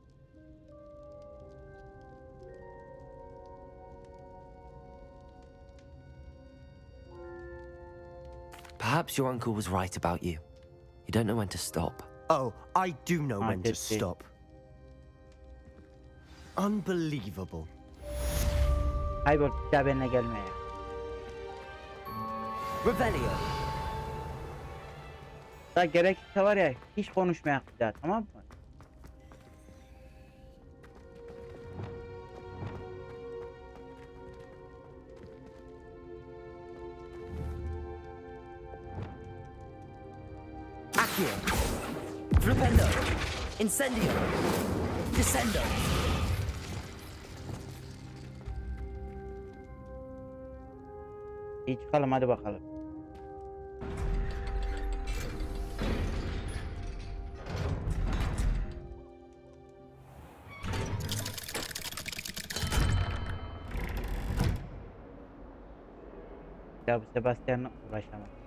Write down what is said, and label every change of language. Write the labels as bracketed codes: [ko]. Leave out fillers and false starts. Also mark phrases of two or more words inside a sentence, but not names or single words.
[en] Perhaps your uncle was right about you. You don't know when to stop. Oh, I do know when to did he? stop. Unbelievable. [tr] Kaybol bir daha benimle gelme ya. [la] Revelio! [tr] Daha gerekirse var ya hiç konuşmayak bir daha, tamam mı? [la] Accio! Flipendo! Incendio! Descendo! [tr] İyi çıkalım hadi bakalım. Ya bu Sebastian'la uğraşamam.